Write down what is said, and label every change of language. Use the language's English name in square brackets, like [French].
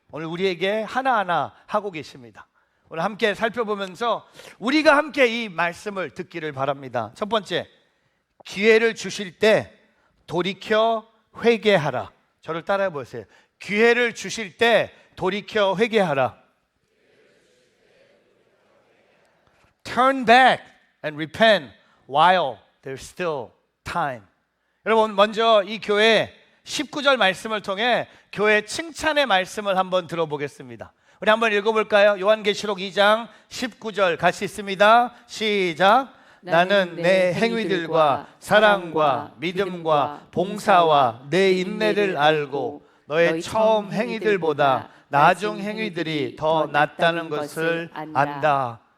[Korean] 오늘 우리에게 하나하나 하고 계십니다. 오늘 함께 살펴보면서 우리가 함께 이 말씀을 듣기를 바랍니다. 첫 번째, 기회를 주실 때 돌이켜 회개하라. 저를 따라해 보세요. 기회를 주실 때 돌이켜 회개하라. [English] Turn back and repent while there's still time. [Korean] 여러분, 먼저 이 교회 19절 말씀을 통해 교회 칭찬의 말씀을 한번 들어보겠습니다. 우리 한번 읽어볼까요? 요한계시록 2장 19절 같이 있습니다. 시작. 나는 내 행위들과 사랑과 믿음과 봉사와 내 인내를 알고 너의 처음 행위들보다 나중 행위들이 더 낫다는 것을 안다.